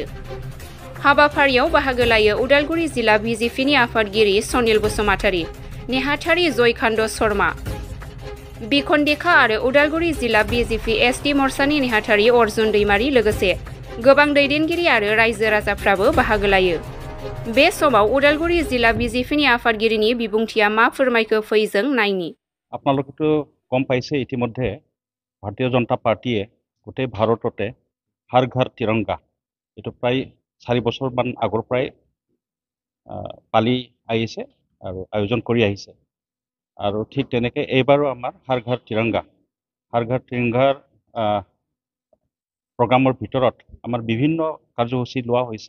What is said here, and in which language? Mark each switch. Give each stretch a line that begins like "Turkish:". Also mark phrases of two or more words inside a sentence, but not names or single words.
Bodo: हाबाफारियाव बाहागो लायो उदालगुरि जिल्ला बिजेपिनि आफादगिरि सनिल बसुमतारी, नेहाथारि जयकान्त शर्मा, बिखन्दिखा आरो उदालगुरि जिल्ला बिजेपि एसटि मोर्चानि नेहाथारि अर्जुन दैमारी लोगोसे गोबां दैदेनगिरि आरो रायजो राजाफ्राबो बाहागो लायो। बे समाव उदालगुरि जिल्ला बिजेपिनि आफादगिरिनि बिबुंथिया मा फोरमायखो फै जों नायनि।
Assamese: আপোনালোকেতো গম পাইছে ইতিমধ্যে ভাৰতীয় জনতা পাৰ্টিয়ে গোটেই ভাৰততে হৰ ঘৰ তিৰংগা এইটো প্ৰায় 4 বছৰমান আগৰ পৰাই পালি আহিছে আৰু আয়োজন কৰি আহিছে। আৰু ঠিক তেনেকৈ এইবাৰো আমাৰ হৰ ঘৰ তিৰংগাৰ প্ৰগ্ৰামৰ ভিতৰত আমাৰ বিভিন্ন কাৰ্যসূচী লোৱা হৈছে।